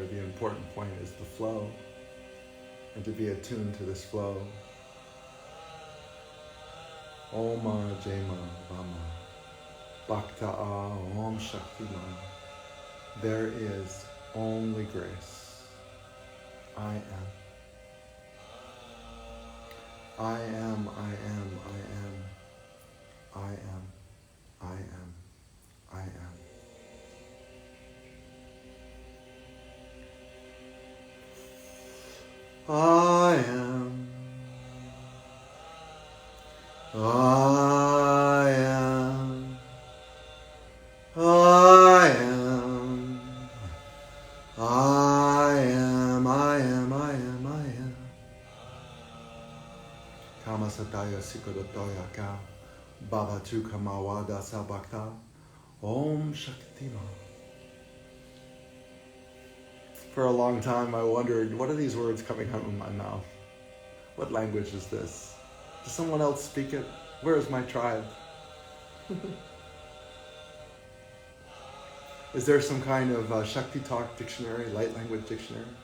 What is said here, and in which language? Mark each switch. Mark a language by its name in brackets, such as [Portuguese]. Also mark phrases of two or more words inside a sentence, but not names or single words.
[English] The important point is the flow, and to be attuned to this flow. Oma Jema Vama Bhakta-a Om Shakti Ma. There is only grace. I am. I am, I am, I am. I am, I am, I am. I am. I am. I am. I am. I am. I am. I am. Kama sataya sikodotoya ka. Baba tu kamawada sabakta. [Sanskrit] Om Shakti Ma. [English] For a long time I wondered, what are these words coming out of my mouth? What language is this? Does someone else speak it? Where is my tribe? Is there some kind of Shakti Talk dictionary, light language dictionary?